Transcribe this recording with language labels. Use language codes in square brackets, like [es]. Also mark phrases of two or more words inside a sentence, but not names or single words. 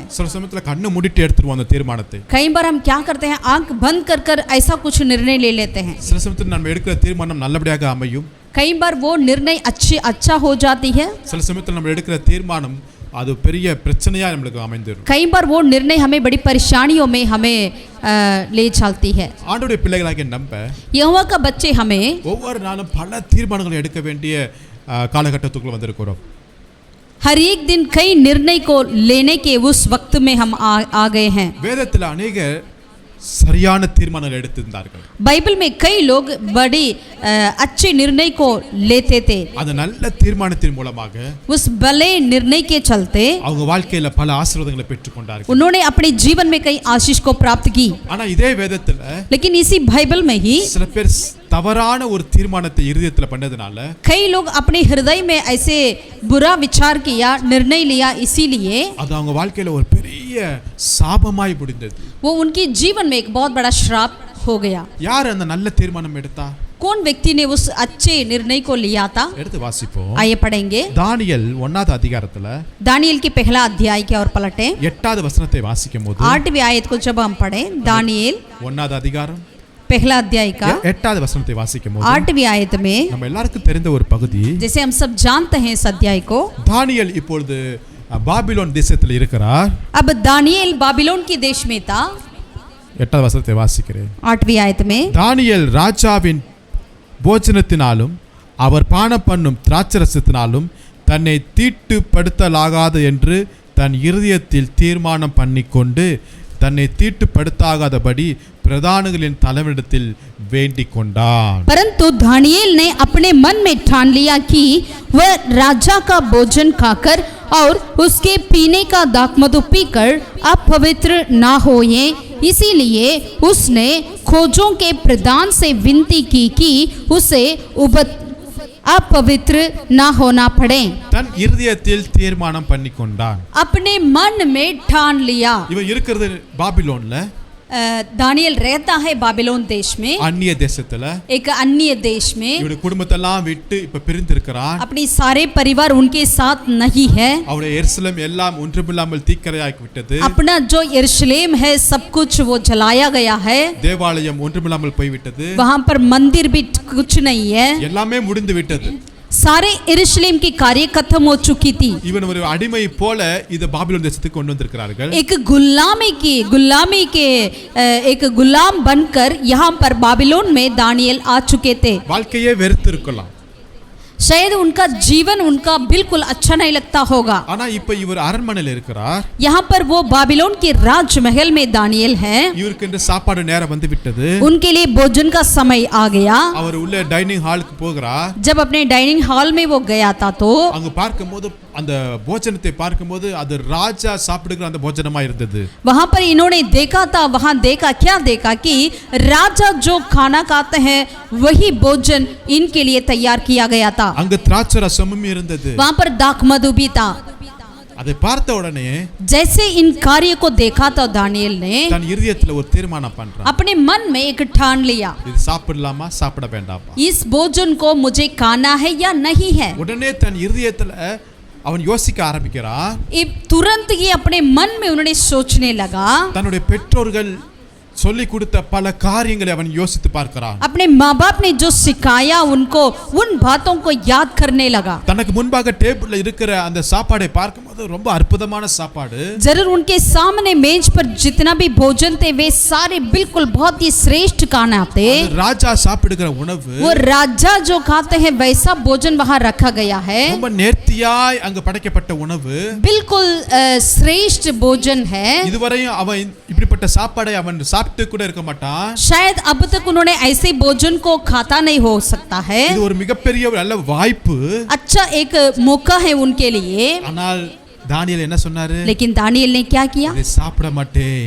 [ta] சில சமயத்துல கண்ணு மூடிட்டு எடுத்துருவோம் அந்த தீர்மானத்தை. [hi] कई बार हम क्या करते हैं, आंख बंद कर कर ऐसा कुछ निर्णय ले लेते हैं. [ta] சில சமயத்துல நம்ம எடுக்கிற தீர்மானம் நல்லபடியாக அமையும். [hi] कई बार वो निर्णय अच्छा हो जाती है. [ta] சில சமயத்துல நம்ம எடுக்கிற தீர்மானம் அது பெரிய பிரச்சனையா நமக்கு அமைந்துரும். [hi] कई बार वो निर्णय हमें बड़ी परेशानियों में हमें ले चलती है. [ta] ஆண்டவருடைய பிள்ளைகளாகிய நம்ம [hi] यहोवा का बच्चे हमें [ta] ஒவ்வொரு நாளும் பல தீர்மானங்களை எடுக்க வேண்டிய காலகட்டத்துக்குள்ள வந்திருக்கிறோம். [hi] हर एक दिन कई निर्णय को लेने के उस वक्त में हम आ गए हैं. [ta] வேதத்துல अनेक சரியான தீர்மானங்கள் எடுத்திருந்தார்கள். [hi] बाइबल में कई लोग बड़ी अच्छे निर्णय को लेते थे. [ta] அந்த நல்ல தீர்மானத்தின் மூலமாக [hi] उस भले निर्णय के चलते [ta] அவங்க வாழ்க்கையில பல ஆசீர்வாதங்களை பெற்றுக்கொண்டார்கள். [hi] उन्होंने अपने जीवन में कई आशीष को प्राप्त की. [ta] ஆனா இதே வேதத்துல [hi] लेकिन इसी बाइबल में ही [ta] சில பேர் தவறான ஒரு தீர்மானத்தை இருதயத்துல பண்ணதுனால [hi] कई लोग अपने हृदय में ऐसे बुरा विचार किया, निर्णय लिया, इसीलिए [ta] அது அவங்க வாழ்க்கையில ஒரு பெரிய சாபமாய் முடிந்தது. [hi] वो उनके जीवन में एक बहुत बड़ा श्राप हो गया. [ta] யார் அந்த நல்ல தீர்மானம் எடுத்தா? [hi] कौन व्यक्ति ने उस अच्छे निर्णय को लिया था? [ta] எடுத்து வாசிப்போம். [hi] आइए पढ़ेंगे. [ta] தானியேல் 1வது அதிகாரத்துல [hi] दानियेल के पहला अध्याय की ओर पलटे. [ta] 8வது வசனத்தை வாசிக்கும்போது [hi] 8वीं आयत को जब हम पढ़े, दानियेल [ta] 1வது அதிகாரம் [hi] पहला अध्याय का [ta] 8வது வசனத்தை வாசிக்கும்போது [hi] 8वीं आयत में, [ta] நம்ம எல்லாருக்கும் தெரிந்த ஒரு பகுதி, [hi] जैसे हम सब जानते हैं इस अध्याय को, [ta] தானியேல் இப்பொழுது பாபிலோன் தேசத்தில் இருக்கிறார். [hi] अब दानियेल बाबिलोन के देश में था. [ta] 8வது வசனத்தை வாசிக்கிறேன். [hi] 8वीं आयत में, [ta] தானியேல் ராஜாவின் போஜனத்தினாலும் அவர் பானம் பண்ணும் திராட்சரசத்தினாலும் தன்னை தீட்டுப்படுத்தலாகாது என்று தன் இருதயத்தில் தீர்மானம் பண்ணிக்கொண்டு தன்னை தீட்டுப்படுத்தாகாதபடி பிரதானிகளின் தலைவனிடத்தில் வேண்டிக் கொண்டான். [hi] परंतु दानियेल ने अपने मन में ठान लिया कि वह राजा का भोजन खाकर और उसके पीने का दाखमधु पीकर अपवित्र ना होए, इसीलिए उसने खोजों के प्रदान से विनती की कि उसे अपवित्र ना होना पड़े। [ta] தன் இருதயத்தில் தீர்மானம் பண்ணி கொண்டான். [hi] अपने मन में ठान लिया। [ta] இவன் இருக்கிறது பாபிலோன்ல, [hi] दानियल रहता है बाबिलोन देश में, [ta] அந்நிய தேசத்துல. [hi] एक अन्य देश में। [ta] இவனுடைய குடும்பத்தெல்லாம் விட்டு இப்ப பிரிந்திருக்கிறான். [hi] अपनी सारे परिवार उनके साथ नहीं है। [ta] அவருடைய எருசலேம் எல்லாம் ஒன்றுமில்லாமல் தீக்கிரையாக்கி விட்டது. [hi] अपना जो यरूशलेम है सब कुछ वो जलाया गया है। [ta] தேவாலயம் ஒன்றுமில்லாமல் போய்விட்டது. [hi] वहाँ पर मंदिर भी कुछ नहीं है। [ta] எல்லாமே முடிந்து விட்டது. [hi] सारे यरूशलेम की कार्य खत्म हो चुकी थी। [ta] இவன் ஒரு அடிமை போல இது பாபிலோன் தேசத்துக்கு கொண்டு வந்திருக்கிறார்கள். [hi] एक गुलामी के एक गुलाम बनकर यहाँ पर बाबिलोन में दानियल आ चुके थे। [ta] வாழ்க்கையே வெறுத்து இருக்கலாம். [hi] शायद उनका जीवन उनका बिल्कुल अच्छा नहीं लगता होगा। [ta] ஆனா இப்ப இவர் அரண்மனையில் இருக்கிறார். [hi] यहाँ पर वो बाबिलोन के राजमहल में दानियल है। [ta] இவருக்கு இந்த சாப்பாடு நேரம் வந்து விட்டது. [hi] उनके लिए भोजन का समय आ गया। [ta] அவர் உள்ள [en] dining hallukku [ta] போகிறார். [hi] जब अपने [en] dining hall [hi] में वो गया था तो [ta] அங்க பார்க்கும்போது அந்த போஜனத்தை பார்க்கும்போது அது ராஜா சாப்பிடுகிற அந்த போஜனமா இருந்தது. [hi] वहाँ पर इन्होंने देखा था, वहाँ देखा क्या देखा कि राजा जो खाना खाते हैं वही भोजन इनके लिए तैयार किया गया था। [ta] அங்க திராட்சை ரசமும் இருந்தது. [hi] वहाँ पर दाखमधु भी था। [ta] அதை பார்த்த உடனே [hi] जैसे इन कार्य को देखा था दानियल ने [ta] தன் இதயத்துல ஒரு தீர்மானம் பண்றான். [hi] अपने मन में एक ठान लिया, [ta] இது சாப்பிடலாமா சாப்பிட வேண்டாமா? [hi] इस भोजन को मुझे खाना है या नहीं है। [ta] உடனே தன் இதயத்துல அவன் யோசிக்க ஆரம்பிக்கிறான். [hi] तुरंत ही अपने मन में उन्होंने सोचने लगा। [ta] தன்னுடைய பெற்றோர்கள் சொல்லி கொடுத்த பல காரியங்களை அவன் யோசித்து பார்க்கிறான். [hi] अपने माँ बाप ने जो सिखाया उनको उन बातों को याद करने लगा। [ta] தனக்கு முன்பாக டேபிள்ல இருக்கிற அந்த சாப்பாடை பார்க்கும்போது ரொம்ப அற்புதமான சாப்பாடு. [hi] जरूर उनके सामने मेज पर जितना भी भोजन थे वे सारे बिल्कुल बहुत ही श्रेष्ठ खाना थे। [ta] ராஜா சாப்பிடுகிற உணவு, [hi] वो राजा जो खाते हैं वैसा भोजन वहाँ रखा गया है। [ta] ரொம்ப நேர்த்தியாய் அங்க படைக்கப்பட்ட உணவு, [hi] बिल्कुल श्रेष्ठ भोजन है। [ta] இதுவரையும் அவன் இப்படிப்பட்ட சாப்பாடை அவன் சாப்பிட்டு கூட இருக்க மாட்டான். [hi] शायद अब तक उन्होंने ऐसे भोजन को खाता नहीं हो सकता है। [ta] இது ஒரு மிகப்பெரிய ஒரு நல்ல வாய்ப்பு. [hi] अच्छा एक मौका है उनके लिए। [ta] ஆனால் தானியேல் என்ன சொன்னாரு? [hi] लेकिन दानियल ने क्या किया? [ta] இதை சாப்பிட மாட்டேன்.